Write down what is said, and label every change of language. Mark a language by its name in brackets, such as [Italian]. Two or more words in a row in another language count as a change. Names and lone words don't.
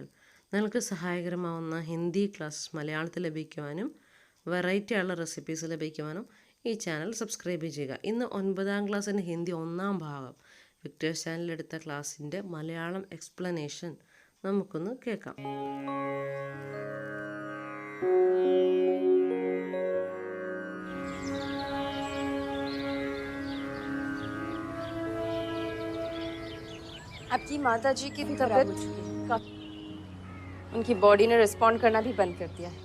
[Malayalam] നിങ്ങൾക്ക് സഹായകരമാവുന്ന [English] Hindi class [Malayalam] മലയാളത്തിൽ ലഭിക്കുവാനും വെറൈറ്റി ആയുള്ള റെസിപ്പീസ് ലഭിക്കുവാനും ഈ [English] channel subscribe [Malayalam] ചെയ്യുക. ഇന്ന് 9ാം ക്ലാസ്സിന് ഹിന്ദി 1ാം ഭാഗം വിക്ടേഴ്സ് ചാനലിലെടുത്ത ക്ലാസ്സിൻ്റെ മലയാളം എക്സ്പ്ലനേഷൻ നമുക്കൊന്ന് കേൾക്കാം. [Hindi] आपकी माता जी की भी तबीयत हो चुकी है। उनकी बॉडी ने रिस्पॉन्ड करना भी बंद कर दिया है।